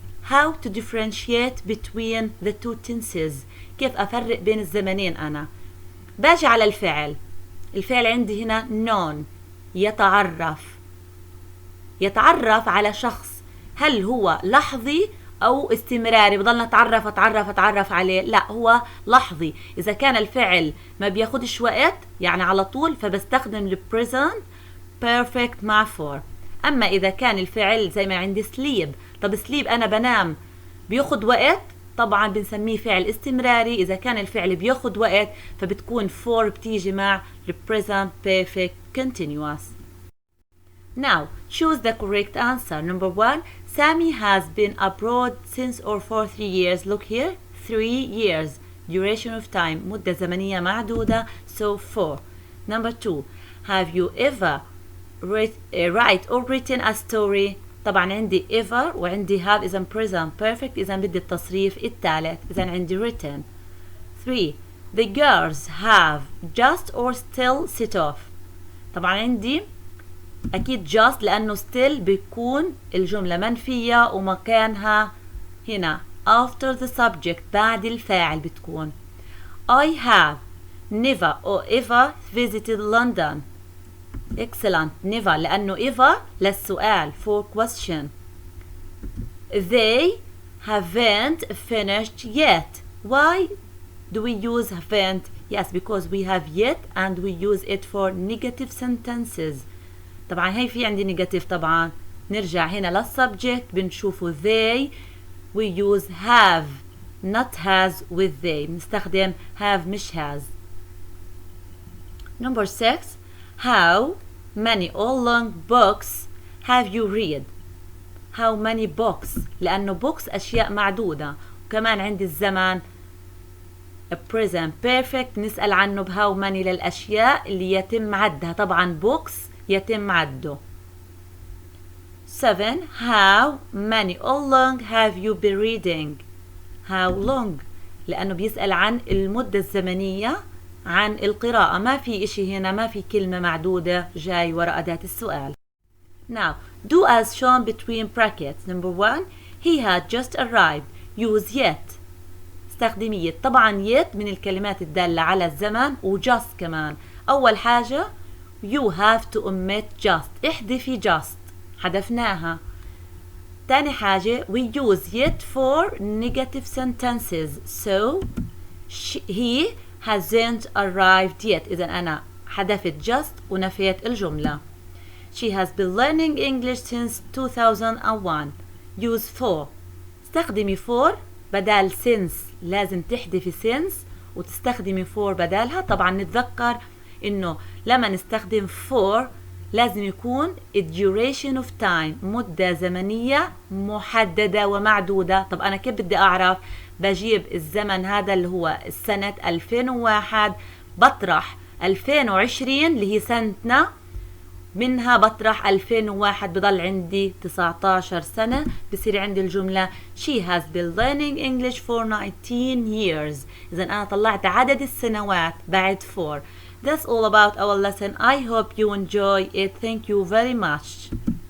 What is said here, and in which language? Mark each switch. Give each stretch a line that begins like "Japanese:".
English: How to differentiate between the two tenses.
Arabic: كيف أفرق بين الزمنين؟ أنا باجي على الفعل. الفعل عندي هنا known، يتعرف على شخص. هل هو لحظي أو استمراري؟ بضلنا أتعرف عليه؟ لا، هو لحظي. إذا كان الفعل ما بياخدش وقت يعني على طول فبستخدم ال present perfect مع for. أما إذا كان الفعل زي ما عندي sleep، طب sleep أنا بنام بياخد وقت، طبعا بنسميه فعل استمراري. إذا كان الفعل بياخد وقت فبتكون for بتيجي مع the present perfect continuous.
English: Now, choose the correct answer. Number 1, Sammy has been abroad since or for 3 years. Look here, 3 years. Duration of time,
Arabic: مدة زمنية معدودة,
English: so 4. Number 2, have you ever write or written a story?
Arabic: طبعا عندي ever وعندي have إذا present perfect إذا بدي التصريف الثالث إذا عندي written.
English: 3. The girls have just or still set off.
Arabic: طبعا عندي أكيد just لأنه still بيكون الجملة منفية ومكانها هنا
English: after the subject
Arabic: بعد الفاعل بتكون.
English: I have never or ever visited London. Excellent. never لأنه ever للسؤال for question. They haven't finished yet. Why do we use haven't? Yes, because we have yet and we use it for negative sentences.
Arabic: طبعا هي في عندي negative طبعا. نرجع هنا للسبجكت بنشوفه they.
English: We use have not has with they.
Arabic: بنستخدم have مش has. Number 6.
English: How many or long books have you read? How many books لأنه books
Arabic: أشياء معدودة. وكمان عندي الزمن present perfect نسأل عنه بهاو many للأشياء اللي يتم عدها. طبعا books يتم عده.
English: 7. How many or long have you been reading?
Arabic: How long لأنه بيسأل عن المدة الزمنية عن القراءة. ما في إشي هنا ما في كلمة معدودة جاي وراء أداة السؤال.
English: Now do as shown between brackets. Number 1, he had just arrived. Use yet.
Arabic: استخدمي yet. طبعا yet من الكلمات الدالة على الزمن و just كمان. أول حاجة
English: you have to omit just.
Arabic: احذفي just. حذفناها. تاني حاجة
English: we use yet for negative sentences. So he hasn't arrived yet.
Arabic: إذا أنا حذفت just ونفيت الجملة.
English: She has been learning English since 2001. Use for.
Arabic: استخدمي for بدال since. لازم تحذفي since وتستخدمي for بدالها. طبعا نتذكر إنه لما نستخدم for لازم يكون duration of time مدة زمنية محددة ومعدودة. طب أنا كيف بدي أعرف؟ بجيب الزمن هذا اللي هو السنة 2001 بطرح 2020 اللي هي سنتنا منها بطرح 2001 بضل عندي 19 سنة. بصير عندي الجملة
English: She has been learning English for 19 years.
Arabic: إذا أنا طلعت عدد السنوات بعد 4.
English: That's all about our lesson. I hope you enjoy it. Thank you very much.